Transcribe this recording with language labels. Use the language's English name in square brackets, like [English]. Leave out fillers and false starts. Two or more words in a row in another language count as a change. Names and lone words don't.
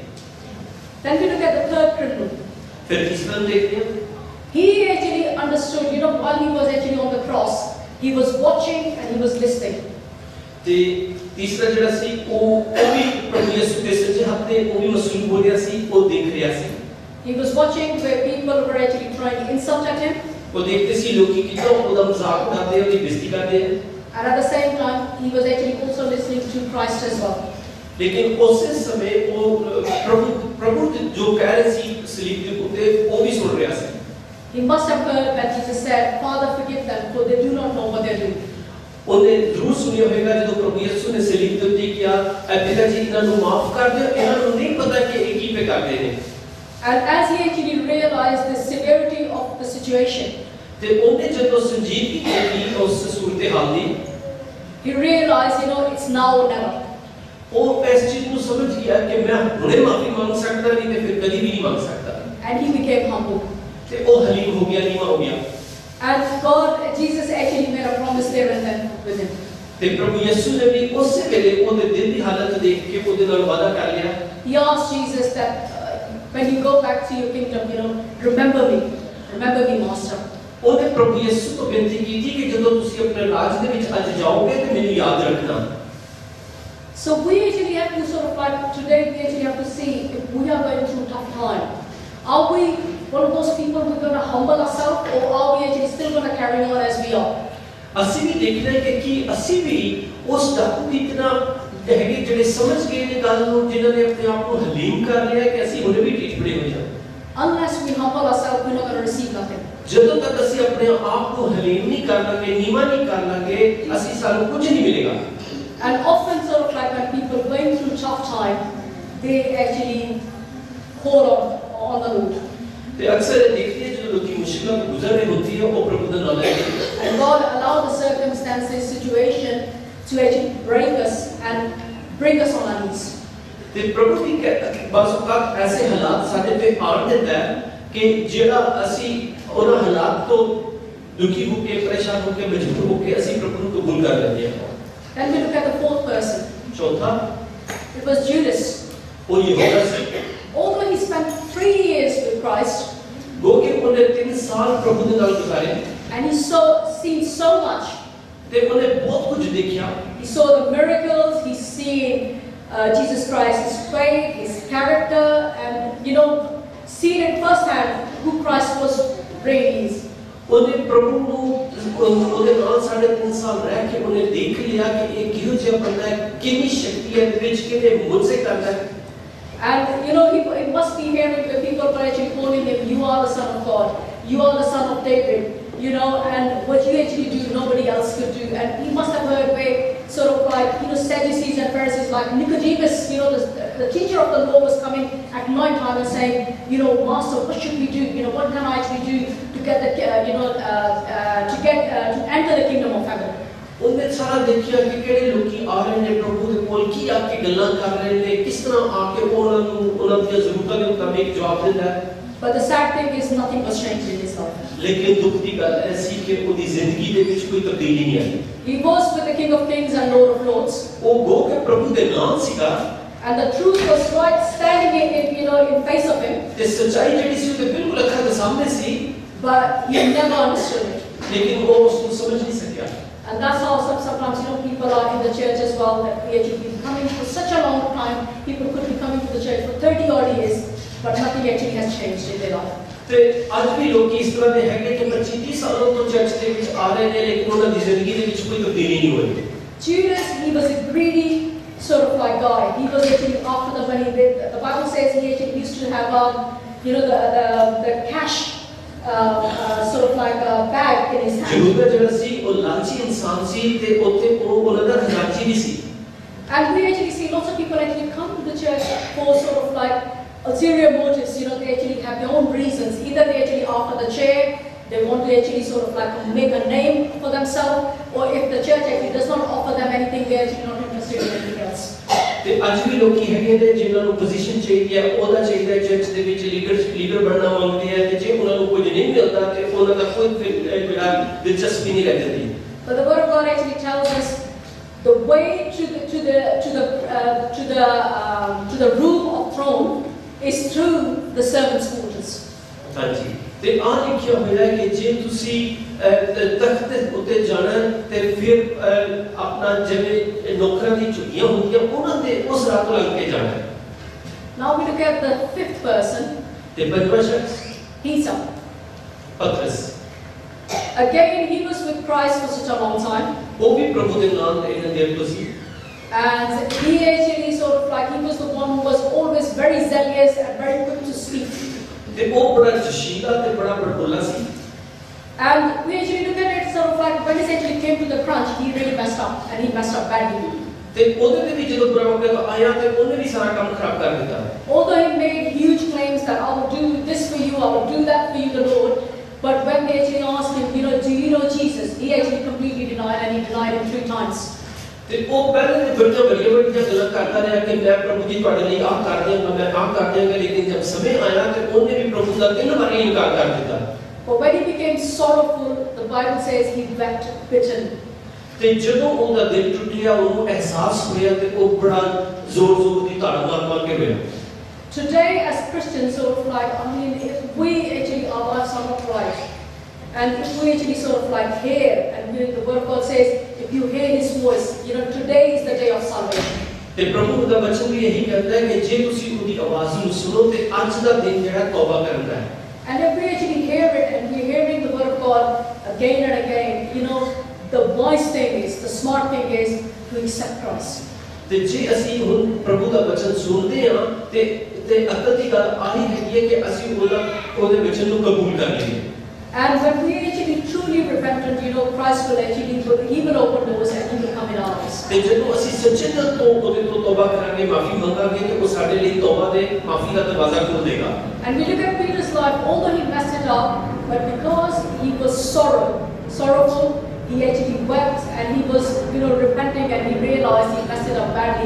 [English] Then we look at the third criminal. [Punjabi] ਫਿਰ ਤੀਸਰਾ ਨੂੰ ਦੇਖਦੇ ਹਾਂ। [English] He actually understood, while he was actually on the cross, he was watching and he was listening. [Punjabi] ਤੇ ਤੀਸਰਾ ਜਿਹੜਾ ਸੀ ਉਹ ਵੀ ਪ੍ਰਭੂ ਯਿਸੂ ਦੇ ਸੱਜੇ ਹੱਥ ਤੇ ਉਹ ਵੀ ਮਸਲੂਬ ਹੋ ਰਿਹਾ ਸੀ, ਉਹ ਦੇਖ ਰਿਹਾ ਸੀ। [English] He was watching where people were actually trying to insult at him. [Punjabi] ਉਹ ਦੇਖਦੇ ਸੀ ਲੋਕੀ ਕਿਦਾਂ ਉਹਦਾ ਮਜ਼ਾਕ ਉਡਾਉਂਦੇ, ਉਹਦੀ ਬੇਇੱਜ਼ਤੀ ਕਰਦੇ ਆ। [English] And at the same time, he was actually also listening to Christ as well. [Punjabi] ਲੇਕਿਨ ਉਸੇ ਸਮੇਂ ਉਹ ਪ੍ਰਭੂ ਜੋ ਕਹਿ ਰਹੇ ਸੀ ਸਲੀਬ ਦੇ ਉੱਤੇ ਉਹ ਵੀ ਸੁਣ ਰਿਹਾ ਸੀ। [English] He must have heard that Jesus said, Father, forgive them, for they do not know what they're doing. [Punjabi] ਉਹਨੇ ਜ਼ਰੂਰ ਸੁਣਿਆ ਹੋਵੇਗਾ ਜਦੋਂ ਪ੍ਰਭੂ ਯਿਸੂ ਨੇ ਸਲੀਬ ਦੇ ਉੱਤੇ ਕਿਹਾ, ਪਿਤਾ ਜੀ ਇਹਨਾਂ ਨੂੰ ਮਾਫ ਕਰ ਦਿਓ, ਇਹਨਾਂ ਨੂੰ ਨਹੀਂ ਪਤਾ ਕਿ ਇਹ ਕੀ ਕਰਦੇ ਨੇ। [English] And as he actually realized the severity of the situation, [Punjabi] ਤੇ ਉਹਨੇ ਜਦੋਂ ਸੰਜੀਦਗੀ ਦੇਖੀ ਉਸ ਸੂਰਤ ਹਾਲ ਦੀ, [English] he realized, it's now or never. [Punjabi] ਉਹ ਇਸ ਚੀਜ਼ ਨੂੰ ਸਮਝ ਗਿਆ ਕਿ ਮੈਂ ਹੁਣੇ ਮਾਫੀ ਮੰਗ ਸਕਦਾ ਨਹੀਂ ਤੇ ਫਿਰ ਕਦੀ ਵੀ ਨਹੀਂ ਮੰਗ ਸਕਦਾ। [English] And he became humble. [Punjabi] ਤੇ ਉਹ ਹਲੀਮ ਹੋ ਗਿਆ, ਨੀਵਾਂ ਹੋ ਗਿਆ। [English] And Jesus actually made a promise there and then with him. [Punjabi] ਤੇ ਪ੍ਰਭੂ ਯਿਸੂ ਨੇ ਵੀ ਉਸੇ ਵੇਲੇ ਉਹਦੇ ਦਿਲ ਦੀ ਹਾਲਤ ਦੇਖ ਕੇ ਉਹਦੇ ਨਾਲ ਵਾਅਦਾ ਕਰ ਲਿਆ। [English] He asked Jesus that when you go back to your kingdom, remember me, Master. [Punjabi] ਉਹਨੇ ਪ੍ਰਭੂ ਯਿਸੂ ਤੋਂ ਬੇਨਤੀ ਕੀਤੀ ਕਿ ਜਦੋਂ ਤੁਸੀਂ ਆਪਣੇ ਰਾਜ ਦੇ ਵਿੱਚ ਅੱਜ ਜਾਓਗੇ ਤੇ ਮੈਨੂੰ ਯਾਦ ਰੱਖਣਾ। [English] So we actually have to today we actually have to see if we are going through a tough time. Are we one of those people who are going to humble ourselves, or are we actually still going to carry on as we are? [Punjabi] ਅਸੀਂ ਵੀ ਦੇਖਣਾ ਹੈ ਕਿ ਅਸੀਂ ਵੀ ਉਸ ਡਾਕੂ ਦੀ ਤਰ੍ਹਾਂ ਹੈਗੇ ਜਿਹੜੇ ਸਮਝ ਗਏ ਨੇ ਗੱਲ ਨੂੰ, ਜਿਨ੍ਹਾਂ ਨੇ ਆਪਣੇ ਆਪ ਨੂੰ ਹਲੀਮ ਕਰ ਲਿਆ ਕਿ ਅਸੀਂ ਹੁਣੇ ਵੀ ਢੀਠ ਬੜੇ ਹੋ ਜਾਵਾਂ। [English] Unless we humble ourselves, we're not going to receive nothing. [Punjabi] ਜਦੋਂ ਤੱਕ ਅਸੀਂ ਆਪਣੇ ਆਪ ਨੂੰ ਹਲੀਮ ਨਹੀਂ ਕਰ ਲਾਂਗੇ, ਨੀਵਾਂ ਨਹੀਂ ਕਰ ਲਾਂਗੇ, ਅਸੀਂ ਸਾਨੂੰ ਕੁਝ ਨਹੀਂ ਮਿਲੇਗਾ। [English] And often like when people are going through tough time, they actually call on the Lord. [Punjabi] ਤੇ ਅਕਸਰ ਇਹ ਦੇਖਦੇ ਹਾਂ ਜਦੋਂ ਲੋਕੀ ਮੁਸ਼ਕਿਲਾਂ ਤੋਂ ਗੁਜ਼ਰ ਰਹੇ ਹੁੰਦੀ ਹੈ ਉਹ ਪ੍ਰਭੂ ਦਾ ਨਾਮ ਲੈ ਕੇ [English] And God allowed the circumstances, situation to actually break us and bring us on our knees. [Punjabi] ਤੇ ਪ੍ਰਭੂ ਵੀ ਬਾਜ਼ ਔਕਾਤ ਐਸੇ ਹਾਲਾਤ ਸਾਡੇ ਤੇ ਆਣ ਦਿੰਦਾ ਹੈ ਕਿ ਜਿਹੜਾ ਅਸੀਂ ਉਹਨਾਂ ਹਾਲਾਤ ਤੋਂ ਦੁਖੀ ਹੋ ਕੇ, ਪਰੇਸ਼ਾਨ ਹੋ ਕੇ, ਮਜਬੂਰ ਹੋ ਕੇ ਅਸੀਂ ਪ੍ਰਭੂ ਨੂੰ ਕਬੂਲ ਕਰ ਲੈਂਦੇ ਹਾਂ। [English] Then we look at the fourth person. [Punjabi] ਚੌਥਾ [English] It was Judas. [Punjabi] ਉਹ ਯਹੂਦਾ ਸੀ। [English] Although he spent 3 years with Christ, [Punjabi] ਗੋ ਕਿ ਉਹਨੇ 3 ਸਾਲ ਪ੍ਰਭੂ ਦੇ ਨਾਲ ਗੁਜ਼ਾਰੇ [English] and he seen so much. [Punjabi] ਤੇ ਉਹਨੇ ਬਹੁਤ ਕੁਝ ਦੇਖਿਆ। [English] He saw the miracles, he's seen Jesus Christ, his faith, his character, and seen it firsthand who Christ was really is. [Punjabi] ਉਹਨੇ ਪ੍ਰਭੂ ਨੂੰ ਉਹਦੇ ਨਾਲ 3.5 ਸਾਲ ਰਹਿ ਕੇ ਉਹਨੇ ਦੇਖ ਲਿਆ ਕਿ ਇਹ ਕਿਹੋ ਜਿਹਾ ਬੰਦਾ ਹੈ, ਕਿੰਨੀ ਸ਼ਕਤੀ ਹੈ ਇਹਦੇ ਵਿੱਚ, ਕਿਹਨੇ ਮੁਝਸੇ ਕਰਦਾ ਹੈ। [English] And he must be hearing the people were actually calling him, you are the Son of God, you are the Son of David, and what you actually do, nobody else could do. And he must have heard where Sadducees and Pharisees, like Nicodemus, the teacher of the law was coming at night time and saying, Master, what should we do? What what can I actually do to get the, to enter the kingdom of heaven. [Punjabi] ਉਹਨੇ ਸਾਰਾ ਦੇਖਿਆ ਕਿ ਕਿਹੜੇ ਲੋਕੀ ਆ ਰਹੇ ਨੇ ਪ੍ਰਭੂ ਦੇ ਕੋਲ ਕੀ ਆਕੇ ਗੱਲਾਂ ਕਰ ਰਹੇ ਨੇ ਕਿਸ ਤਰ੍ਹਾਂ ਆਕੇ ਉਹਨਾਂ ਦੀ ਜ਼ਰੂਰਤਾਂ ਦੇ ਮੁਤਾਬਿਕ ਜਵਾਬ ਦਿੰਦਾ ਹੈ. [English] But the sad thing is nothing was changed in his life. [Punjabi] ਲੇਕਿਨ ਦੁੱਖ ਦੀ ਗੱਲ ਐਸੀ ਕਿ ਓਦੀ ਜ਼ਿੰਦਗੀ ਦੇ ਵਿੱਚ ਕੋਈ ਤਬਦੀਲੀ ਨਹੀਂ ਆਈ. [English] He was with the King of Kings and Lord of Lords. [Punjabi] ਓ ਗੋ ਕੇ ਪ੍ਰਭੂ ਦੇ ਨਾਮ ਸੀਗਾ. [English] And the truth was right standing in face of him. [Punjabi] ਤੇ ਸੱਚਾਈ ਜਿਹੜੀ ਸੀ ਓਦੇ ਬਿਲਕੁਲ ਅੱਖਾਂ ਦੇ ਸਾਹਮਣੇ ਸੀ. [English] But he never understood it. [Hindi] लेकिन वो उसको समझ नहीं सकिया. [English] And that's how sometimes people are in the church as well, that we actually been coming for such a long time. People could be coming to the church for 30 odd years, but nothing actually has changed in their life. [Punjabi] ਤੇ ਅੱਜ ਵੀ ਲੋਕ ਇਸ ਤਰ੍ਹਾਂ ਦੇ ਹੈਗੇ ਕਿ 25-30 ਸਾਲਾਂ ਤੋਂ ਚਰਚ ਦੇ ਵਿੱਚ ਆ ਰਹੇ ਨੇ ਲੇਕਿਨ ਉਹਨਾਂ ਦੀ ਜ਼ਿੰਦਗੀ ਦੇ ਵਿੱਚ ਕੋਈ ਤਬਦੀਲੀ ਨਹੀਂ ਹੋਈ. [English] Judas, he was a greedy sort of like guy. He was actually after the money. The Bible says he actually used to have, the cash sort of like a bag in his hand. [Punjabi] ਜਰੂਰ ਜਿਹੜਾ ਸੀ ਉਹ ਲਾਲਚੀ ਇਨਸਾਨ ਸੀ ਤੇ ਉੱਥੇ ਉਹ ਉਹਨਾਂ ਦਾ ਖਜ਼ਾਨਚੀ ਵੀ ਸੀ. [English] And we actually see lots of people actually come to the church for sort of like ulterior motives. They actually have their own reasons. Either they actually offer the chair, they want to actually sort of like make a name for themselves, or if the church actually does not offer them anything, they are actually not interested in anything else. [Punjabi] ਤੇ ਅੱਜ ਵੀ ਲੋਕੀ ਹੈਗੇ ਨੇ ਜਿਨ੍ਹਾਂ ਨੂੰ ਪੋਜੀਸ਼ਨ ਚਾਹੀਦੀ ਹੈ, ਉਹਦਾ ਚਾਹੀਦਾ ਹੈ ਚਰਚ ਦੇ ਵਿੱਚ ਲੀਡਰ ਬਣਨਾ ਮੰਗਦੇ ਆ ਤੇ ਜੇ ਉਹਨਾਂ ਨੂੰ ਕੁਝ ਨਹੀਂ ਮਿਲਦਾ ਤੇ ਉਹਨਾਂ ਦਾ ਕੋਈ ਜਿਹੜਾ ਦਿਲਚਸਪੀ ਨਹੀਂ ਰਹਿੰਦੀ. [English] But the word of God actually tells us the way to the room of throne is through the servants' quarters. [Punjabi] ਹਾਂਜੀ. ਤੇ ਆ ਲਿਖਿਆ ਹੋਇਆ ਹੈ ਕਿ ਜੇ ਤੁਸੀਂ ਤਖਤ ਉੱਤੇ ਜਾਣਾ ਤੇ ਫਿਰ ਆਪਣਾ ਜਿਵੇਂ ਨੌਕਰਾਂ ਦੀ ਝੁੱਗੀਆਂ ਹੁੰਦੀਆਂ ਉਹਨਾਂ ਦੇ ਉਸ ਰਾਹ ਤੋਂ ਲੰਘ ਕੇ ਜਾਣਾ. [English] Now we look at the fifth person. [Punjabi] ਤੇ ਪੰਜਵਾਂ ਸ਼ਖਸ [English] Peter. [Punjabi] ਪਤਰਸ. [English] Again, he was with Christ for such a long time. [Punjabi] ਉਹ ਵੀ ਪ੍ਰਭੂ ਦੇ ਨਾਮ ਤੇ ਇਹਨਾਂ ਦੇਰ ਤੋਂ ਸੀ. [English] And he actually sort of like, he was the one who was always very zealous and very quick to speak. [Punjabi] ਤੇ ਉਹ ਬੜਾ ਜਸ਼ੀਲਾ ਤੇ ਬੜਾ ਬੜਬੋਲਾ ਸੀ. [English] And we actually look at it sort of like when it actually came to the crunch, he really messed up, and he messed up badly. [Punjabi] ਤੇ ਉਹਦੇ ਤੇ ਵੀ ਜਦੋਂ ਬਰਾਬਰ ਆਇਆ ਤੇ ਉਹਨੇ ਵੀ ਸਾਰਾ ਕੰਮ ਖਰਾਬ ਕਰ ਦਿੱਤਾ. [English] Although he made huge claims that I will do this for you, I will do that for you, the Lord, but when they actually asked him, do you know Jesus? He actually completely denied, and he denied him 3 times. [Punjabi] ਤੇ ਉਹ ਪਹਿਲੇ ਤੇ ਬੜੀਆਂ ਗੱਲਾਂ ਕਰਦਾ ਰਿਹਾ ਕਿ ਮੈਂ ਪ੍ਰਭੂ ਜੀ ਤੁਹਾਡੇ ਲਈ ਆਹ ਕਰ ਦਿਆਂਗਾ, ਮੈਂ ਆਹ ਕਰ ਦਿਆਂਗਾ, ਲੇਕਿਨ ਜਦ ਸਮੇਂ ਆਇਆ ਤੇ ਉਹਨੇ ਵੀ ਪ੍ਰਭੂ ਦਾ 3 ਵਾਰੀ ਇਨਕਾਰ ਕਰ ਦਿੱਤਾ. [English] But when he became sorrowful, the Bible says he wept bitterly. [Punjabi] ਤੇ ਜਦੋਂ ਉਹਦਾ ਦਿਲ ਟੁੱਟਿਆ ਉਹਨੂੰ ਅਹਿਸਾਸ ਹੋਇਆ ਤੇ ਉਹ ਬੜਾ ਜ਼ੋਰ ਦੀ ਧਾੜ ਮਾਰ ਕੇ ਰੋਇਆ. [English] Today as Christians, sort of like, if we actually, our lives are not right, and if we actually sort of like hear, and the word of God says, if you hear his voice, today is the day of salvation. [Punjabi] ਤੇ ਪ੍ਰਭੂ ਦਾ ਵਚਨ ਵੀ ਇਹੀ ਕਹਿੰਦਾ ਹੈ ਕਿ ਜੇ ਤੁਸੀਂ ਉਹਦੀ ਆਵਾਜ਼ ਨੂੰ ਸੁਣੋ ਤੇ ਅੱਜ ਦਾ ਦਿਨ ਜਿਹੜਾ ਤੌਬਾ ਕਰਨ ਦਾ ਹੈ. [English] And if we actually hear it and we're hearing the word of God again and again, the wise thing is, the smart thing is to accept Christ. [Punjabi] ਤੇ ਜੇ ਅਸੀਂ ਹੁਣ ਪ੍ਰਭੂ ਦਾ ਵਚਨ ਸੁਣਦੇ ਹਾਂ ਤੇ ਅਕਲ ਦੀ ਗੱਲ ਆਹੀ ਹੈਗੀ ਹੈ ਕਿ ਅਸੀਂ ਉਹਦੇ ਵਚਨ ਨੂੰ ਕਬੂਲ ਕਰ ਲਈਏ. [English] And when we actually truly repentant, Christ will actually, he will open doors and he will come in our lives. [Punjabi] ਤੇ ਜਦੋਂ ਅਸੀਂ ਸੱਚੇ ਦਿਲ ਤੋਂ ਉਹਦੇ ਤੋਂ ਤੌਬਾ ਕਰਾਂਗੇ, ਮਾਫੀ ਮੰਗਾਂਗੇ ਤੇ ਉਹ ਸਾਡੇ ਲਈ ਤੌਬਾ ਦੇ ਮਾਫੀ ਦਾ ਦਰਵਾਜ਼ਾ ਖੋਲ ਦੇਗਾ. [English] And we look at Peter's life, although he messed it up, but because he was sorrowful, he actually wept and he was, repenting, and he realized he messed it up badly.